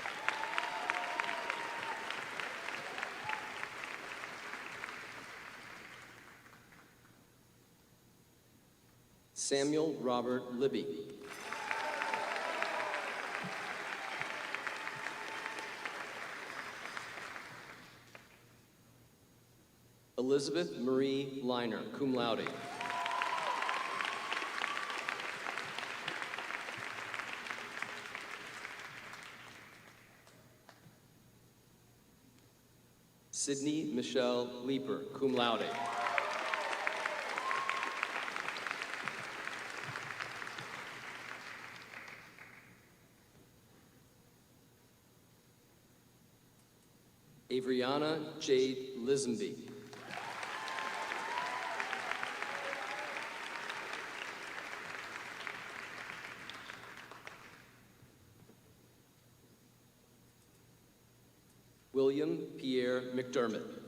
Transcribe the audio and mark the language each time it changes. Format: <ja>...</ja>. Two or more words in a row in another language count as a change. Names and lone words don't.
<en>Samuel Robert Libby. Elizabeth Marie Liner,</en> <la>cum laude.</la> <en>Sydney Michelle Leeper,</en> <la>cum laude.</la> <en>Avriana Jade Lisenby. William Pierre McDermott.</en>